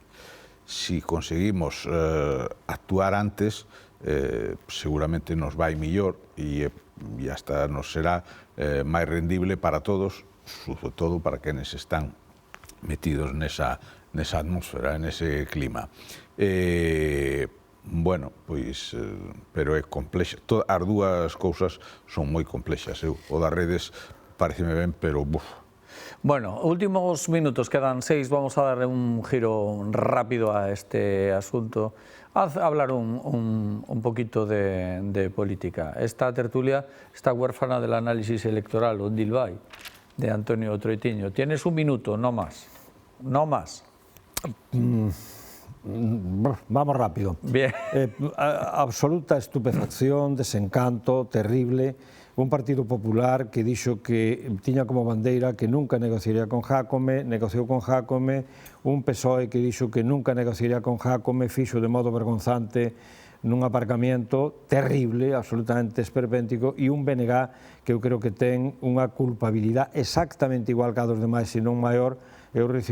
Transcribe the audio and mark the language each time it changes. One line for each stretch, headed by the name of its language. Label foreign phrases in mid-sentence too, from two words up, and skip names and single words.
Galician: Si conseguimos actuar antes, seguramente nos vai mellor e hasta nos será máis rendible para todos, sobre todo para quenes están metidos nesa atmósfera, nese clima. Bueno, pois, pero é complexa. As dúas cousas son moi complexas. O das redes pareceme ben, pero...
Spanish: Bueno, últimos minutos, quedan 6, vamos a darle un giro rápido a este asunto. Hablar un poquito de política. Esta tertulia está huérfana del análisis electoral, o Dilbay, de Antonio Troitiño. Tienes un minuto, no más. No más. Vamos rápido. Bien. Absoluta estupefacción, desencanto, terrible.
Galician: Un Partido Popular que dixo que tiña como bandeira que nunca negociaría con Jácome, negociou con Jácome. Un PSOE que dixo que nunca negociaría con Jácome, fixo de modo vergonzante nun aparcamiento terrible, absolutamente esperpéntico, e un BNG que eu creo que ten unha culpabilidade exactamente igual que a dos demais, se non maior.